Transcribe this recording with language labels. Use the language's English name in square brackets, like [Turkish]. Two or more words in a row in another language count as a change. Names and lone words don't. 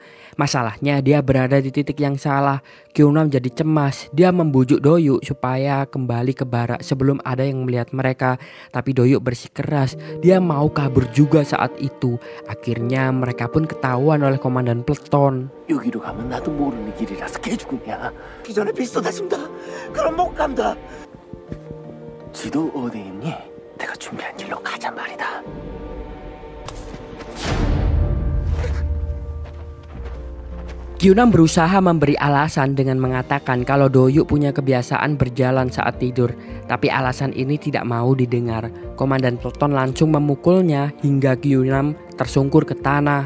[Indonesian] Masalahnya dia berada di titik yang salah. Kyung-nam jadi cemas. Dia membujuk Do-yu supaya kembali ke barak sebelum ada yang melihat mereka. Tapi Do-yu bersikeras. Dia mau kabur juga saat itu. Akhirnya mereka pun ketahuan oleh komandan peleton. [Korean] 여기로 가면 나도 모르는 길이라서 개죽음이야. 기존에 비슷하십니다. 그럼 못 간다. 지도 어디 있니? 내가 준비한 길로 가자 말이다. [Indonesian] Kyung-nam berusaha memberi alasan dengan mengatakan kalau Do-yu punya kebiasaan berjalan saat tidur. Tapi alasan ini tidak mau didengar. Komandan peleton langsung memukulnya hingga Kyung-nam tersungkur ke tanah.